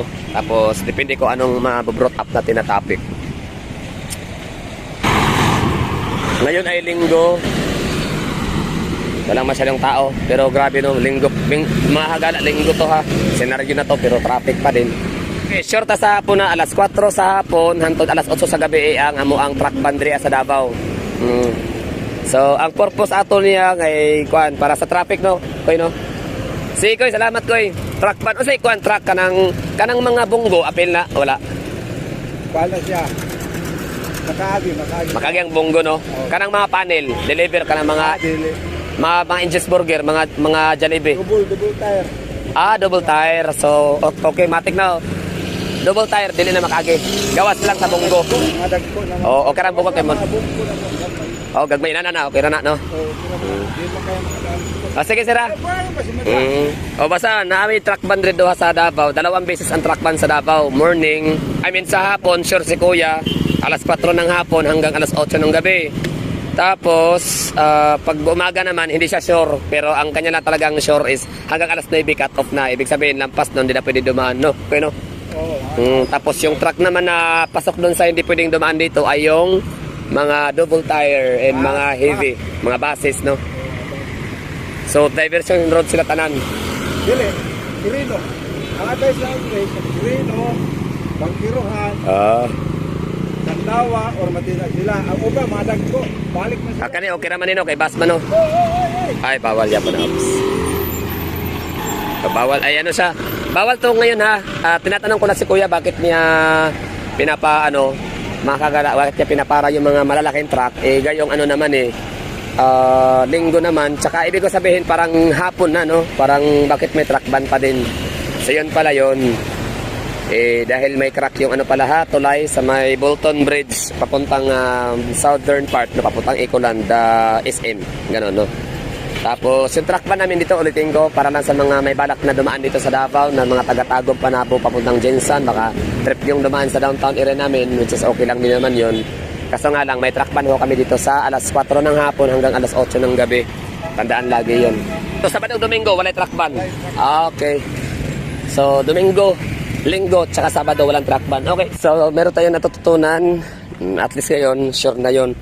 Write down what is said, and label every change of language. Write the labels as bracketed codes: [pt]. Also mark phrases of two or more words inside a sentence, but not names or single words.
[tl] Tapos depende ko anong mabobrought up natin na topic. Ngayon ay linggo, walang masyadong tao, pero grabe linggo, mga hagala, linggo to ha, senaryo na to, pero traffic pa din. [ceb] Okay, short sa hapon na, alas 4 sa hapon hangtod alas 8 sa gabi ang truck bandria sa Davao. So ang purpose ato niya ay para sa traffic, no, koy, no. Si koy, salamat koy. [en] Truck ban [ceb] usay truck kanang mga bunggo apil na wala. Bala siya. Makagi ang bunggo, no. Kanang mga panel, deliver kanang mga Inches Burger, mga Jollibee. [en] Double tire. Double tire. [ceb] So okay, matik na. [en] Double tire [ceb] dili na makagi. Gawas lang sa bunggo. O karang bunggo kay mo. Gagmay na okay na no. Sige sira. Basta naami [en] truck ban [ceb] rin doha sa Davao. [tl] 2 beses ang [en] truck ban [tl] sa Davao. Morning, sa hapon, sure si kuya, alas 4 ng hapon hanggang alas 8 ng gabi. Tapos pag umaga naman hindi siya sure, pero ang kanya lang talagang [en] sure is [tl] hanggang alas 9 [en] cut off [tl] na. Ibig sabihin lampas doon, hindi na pwede dumaan, no. Okay, no. Tapos yung truck naman na pasok doon sa hindi pwedeng dumaan dito ay yung mga [en] double tire and [tl] mga heavy, mga buses, no. [ceb] So [en] diversion road [ceb] sila tanan. Dili, Quirino. Ang advice lang is Quirino, Bangkirohan, Sandawa or Matina sila. Ang uba madag ko, balik na sila. Kani okay naman nino kay Basman, no. [tl] Ay bawal yan po na ops. Bawal ay siya. Bawal to ngayon ha. Tinatanong ko na si kuya bakit niya bakit niya pinapara yung mga malalaking truck, gayong naman linggo naman, tsaka ibig ko sabihin parang hapon na, no, parang bakit may [en] truck ban [tl] pa din. So yun pala yun, dahil may crack yung tulay sa may Bolton Bridge papuntang [en] southern part, [tl] no, papuntang Ecoland, SM, gano'n, no. Tapos yung truck ban namin dito, ulitin ko, para lang sa mga may balak na dumaan dito sa Davao, na mga taga-Tagum, Panabo, papuntang Jensan, baka trip yung dumaan sa [en] downtown area [tl] namin, [en] which is [tl] okay lang din naman yun. Kaso nga lang, may [en] truck ban [tl] kami dito sa alas 4 ng hapon hanggang alas 8 ng gabi. Tandaan lagi yun. So Sabado, Domingo, wala [en] truck ban. [tl] Okay. So Domingo, Linggo, tsaka Sabado, walang [en] truck ban. [tl] Okay. So meron tayong natututunan. At least ngayon, sure na yun.